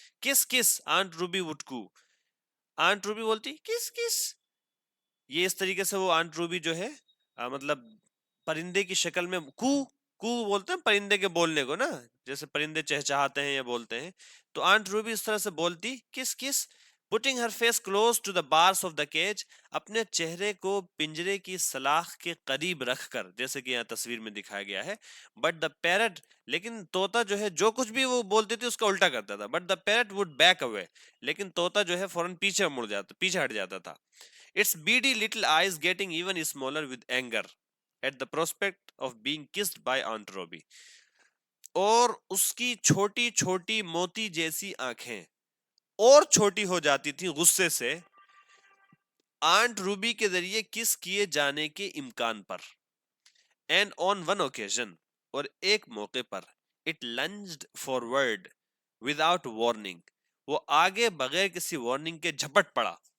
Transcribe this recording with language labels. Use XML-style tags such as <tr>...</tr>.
<hi>किस किस aunt Ruby वुडकू, aunt Ruby बोलती किस किस, ये इस तरीके से वो आंट रूबी जो है मतलब परिंदे की शक्ल में कू कू बोलते हैं परिंदे के बोलने को ना, जैसे परिंदे चहचहाते हैं या बोलते हैं, तो आंट रूबी इस तरह से बोलती किस किस,</hi> <en>putting her face close to the bars of the cage,</en> <hi>अपने चेहरे को पिंजरे की सलाख के करीब रखकर, जैसे कि यहाँ तस्वीर में दिखाया गया है। बट द पैरट, लेकिन तोता जो है जो कुछ भी वो बोलती थी उसका उल्टा करता था। But the parrot would back away, लेकिन तोता जो है फौरन पीछे हट जाता था।</hi> <en>Its beady little eyes getting even smaller with anger at the prospect of being kissed by Aunt Robbie.</en> <hi>और उसकी छोटी छोटी मोती जैसी आंखें और छोटी हो जाती थी गुस्से से आंट रूबी के जरिए किस किए जाने के इम्कान पर। एंड ऑन वन ओकेजन, और एक मौके पर, इट लंज्ड फॉरवर्ड विदाउट वार्निंग, वो आगे बगैर किसी वार्निंग के झपट पड़ा।</hi>